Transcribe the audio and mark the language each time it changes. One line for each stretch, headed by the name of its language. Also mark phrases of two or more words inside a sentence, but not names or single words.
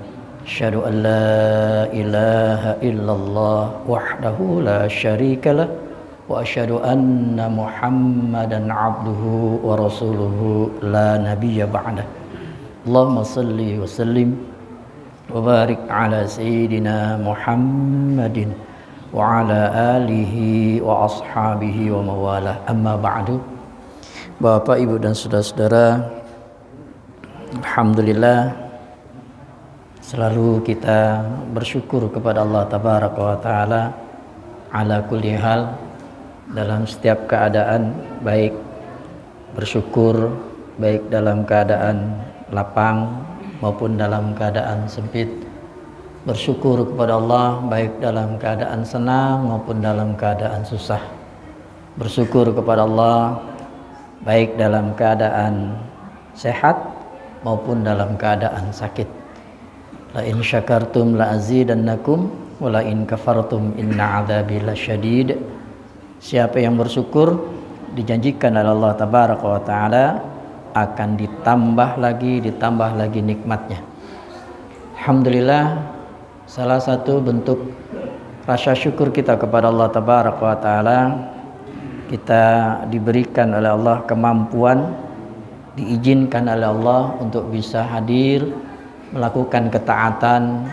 Arabic: أشهد أن لا إله إلا الله وحده لا شريك له وأشهد أن محمدا عبده ورسوله لا نبي بعده. اللهم صل وسلم وبارك على سيدنا محمد وعلى آله وأصحابه ومن والاه. أما بعد.
Indonesian: Bapak, Ibu dan saudara-saudara, alhamdulillah selalu kita bersyukur kepada Allah
Arabic: تبارك وتعالى على كل حال,
Indonesian: dalam setiap keadaan, baik bersyukur baik dalam keadaan lapang maupun dalam keadaan sempit. Bersyukur kepada Allah baik dalam keadaan senang maupun dalam keadaan susah. Bersyukur kepada Allah baik dalam keadaan sehat maupun dalam keadaan sakit.
Arabic: لئن شكرتم لأزيدنكم ولئن كفرتم إن عذابي لشديد.
Indonesian: Siapa yang bersyukur, dijanjikan oleh Allah
Arabic: تبارك وتعالى
Indonesian: akan ditambah lagi nikmatnya. Alhamdulillah, salah satu bentuk rasa syukur kita kepada Allah
Arabic: تبارك وتعالى,
Indonesian: kita diberikan oleh Allah kemampuan, diizinkan oleh Allah untuk bisa hadir melakukan ketaatan.